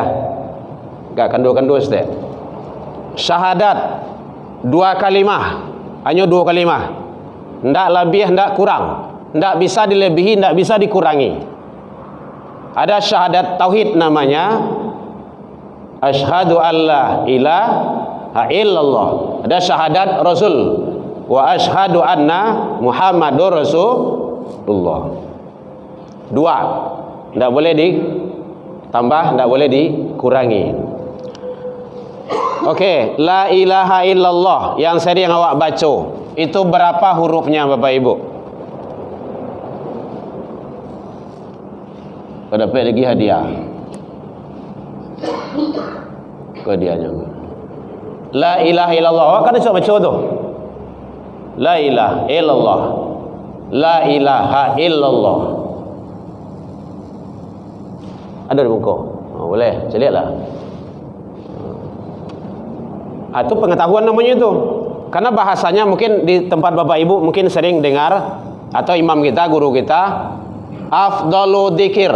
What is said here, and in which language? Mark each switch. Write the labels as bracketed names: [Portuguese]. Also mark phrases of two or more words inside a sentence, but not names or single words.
[Indonesian] Enggak kandung-kandung sedek. Syahadat 2 kalimah, hanya 2 kalimah. Ndak lebih, ndak kurang. Ndak bisa dilebihi, ndak bisa dikurangi. Ada syahadat tauhid namanya [Arabic] أشهد أن لا إله إلا الله. ada syahadat Rasul وأشهد أن محمدا رسول الله. 2. [Indonesian] Ndak boleh ditambah, ndak boleh dikurangi. Okey, [Arabic] لا إله إلا الله [Indonesian] yang sering awak baca, itu berapa hurufnya Bapak Ibu? Kau dapat lagi hadiah. Kau hadiahnya. [Arabic] لا إله إلا الله. [Minangkabau] Awak kan cuba baca tu. [Arabic] لا إله إلا الله. لا إله إلا الله. [Indonesian] Ada di muka. Oh, boleh, saya lihatlah. Itu pengetahuan namanya itu. Karena bahasanya mungkin di tempat Bapak Ibu mungkin sering dengar, atau imam kita, guru kita, [Arabic] أفضل الذكر.